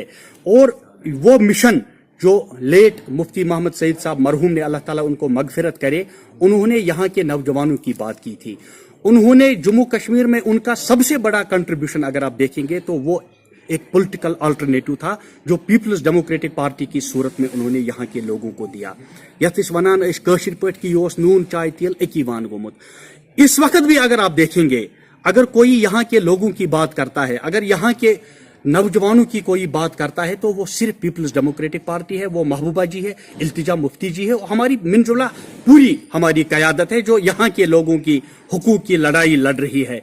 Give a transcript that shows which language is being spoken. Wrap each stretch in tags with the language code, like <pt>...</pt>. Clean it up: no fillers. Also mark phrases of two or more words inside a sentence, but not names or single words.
<ur>اور وہ مشن جو لیٹ مفتی محمد سعید صاحب مرحوم نے، اللہ تعالیٰ ان کو مغفرت کرے، انہوں نے یہاں کے نوجوانوں کی بات کی تھی. انہوں نے جموں کشمیر میں ان کا سب سے بڑا کنٹریبیوشن اگر آپ دیکھیں گے تو وہ ایک</ur> <en>political alternative</en> <ur>تھا جو پیپلز ڈیموکریٹک پارٹی کی صورت میں انہوں نے یہاں کے لوگوں کو دیا.</ur> <ks>یتھ ونان کاشر پٲٹھۍ کہ یہ نون چائے تیل اکی وان گومت.</ks> <ur>اس وقت بھی اگر آپ دیکھیں گے، اگر کوئی یہاں کے لوگوں کی بات کرتا ہے، اگر یہاں کے نوجوانوں کی کوئی بات کرتا ہے تو وہ صرف پیپلز ڈیموکریٹک پارٹی ہے. وہ محبوبہ جی ہے، التجا مفتی جی ہے، ہماری من جملہ پوری ہماری قیادت ہے جو یہاں کے لوگوں کی حقوق کی لڑائی لڑ رہی ہے.</ur>